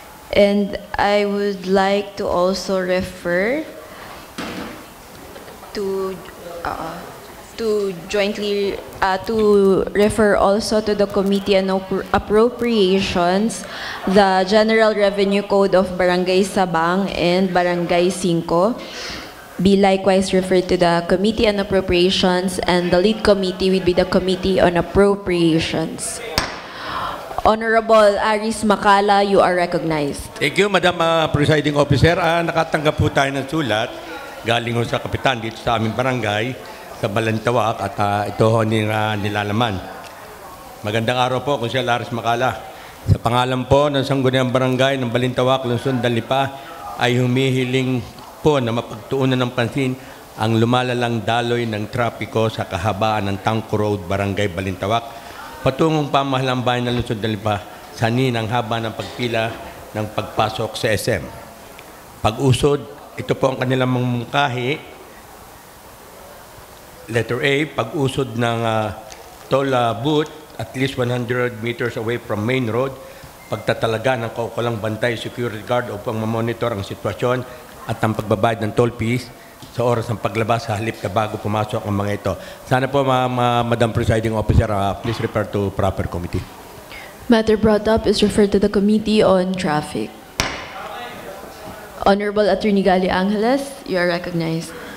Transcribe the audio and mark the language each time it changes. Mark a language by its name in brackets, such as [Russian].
[English] And I would like to also refer to jointly to refer also to the Committee on Appropriations, the General Revenue Code of Barangay Sabang and Barangay 5. Be likewise referred to the Committee on Appropriations, and the lead committee will be the Committee on Appropriations. Honorable Aris Macala, you are recognized. Thank you, Madam Presiding Officer. [Filipino] Nakatanggap po tayo ng sulat galing ho sa kapitan dito sa aming barangay sa Balintawak at ito ho nilalaman. Magandang araw po, Konsehal Aris Macala. Sa pangalan po ng Sangguniang Barangay ng Balintawak, Lungsod ng Lipa, ay humihiling po na mapagtuunan ng pansin ang lumalalang daloy ng trapiko sa kahabaan ng Tangko Road, Barangay Balintawak, patungong pamahalang bayan ng Lungsod ng Lipa, sanin ang haba ng pagpila ng pagpasok sa SM. Pag-usod, ito po ang kanilang mungkahi. [English] Letter A, [Filipino] pag-usod ng [English] toll booth at least 100 meters away from main road. [Filipino] Pagtatalaga ng kaukulang bantay, security guard upang mamonitor ang sitwasyon at ang pagbabayad ng toll fees sa oras ng paglabas sa halip na bago pumasok ang mga ito. [English] Sana po, Madam Presiding Officer, please refer to proper committee. Matter brought up is referred to the Committee on Traffic. Honorable Attorney Gali Angeles, you are recognized.